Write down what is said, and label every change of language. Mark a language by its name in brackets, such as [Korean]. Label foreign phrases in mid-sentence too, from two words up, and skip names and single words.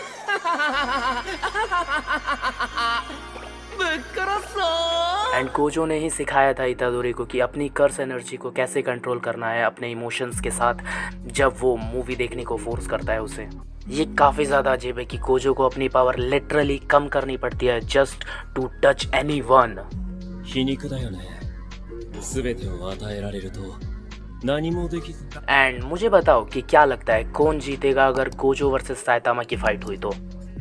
[Hindi] एंड गोजो ने ही सिखाया था इतादोरी को कि अपनी [English] curse energy [Hindi] को कैसे कंट्रोल करना है अपने इमोशंस के साथ जब वो मूवी देखने को फोर्स करता है उसे। ये काफ़ी ज़्यादा अजीब है कि गोजो को अपनी पावर लिटरली कम करनी पड़ती है [English] just to touch anyone. [Japanese] 皮肉だよね。全てを与えられると何もできず。 [Hindi] एंड मुझे बताओ कि क्या लगता है कौन जीतेगा अगर गोजो वर्सेस साइतामा की फाइट हुई तो?